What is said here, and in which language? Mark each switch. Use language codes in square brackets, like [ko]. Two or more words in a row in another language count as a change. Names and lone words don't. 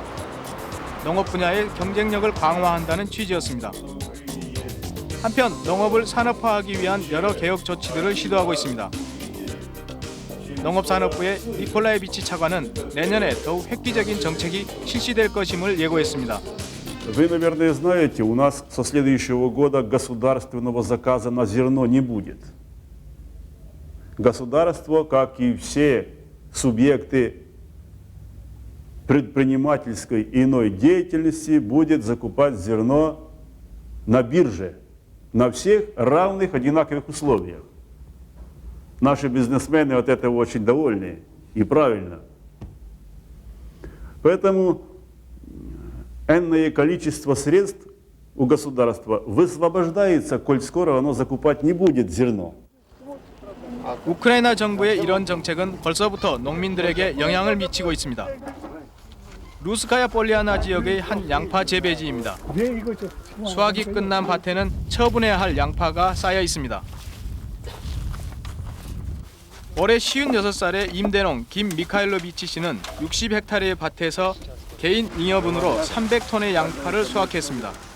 [ko] 농업 분야의 경쟁력을 강화한다는 취지였습니다. 한편 농업을 산업화하기 위한 여러 개혁 조치들을 시도하고 있습니다. 농업산업부의 니콜라이비치 차관은 내년에 더욱 획기적인 정책이 실시될 것임을 예고했습니다. [ru] Вы, наверное, знаете, у нас со следующего года государственного заказа на зерно не будет. Государство, как и все субъекты предпринимательской и иной деятельности, будет закупать зерно на бирже, на всех равных, одинаковых условиях. Наши бизнесмены от этого очень довольны, и правильно. Поэтому энное количество средств у государства высвобождается, коль скоро оно закупать не будет зерно. [ko] 우크라이나 정부의 이런 정책은 벌써부터 농민들에게 영향을 미치고 있습니다. 루스카야 폴리아나 지역의 한 양파 재배지입니다. 수확이 끝난 밭에는 처분해야 할 양파가 쌓여 있습니다. 올해 56살의 임대농 김미카일로비치 씨는 60헥타르의 밭에서 개인 잉여분으로 300톤의 양파를 수확했습니다.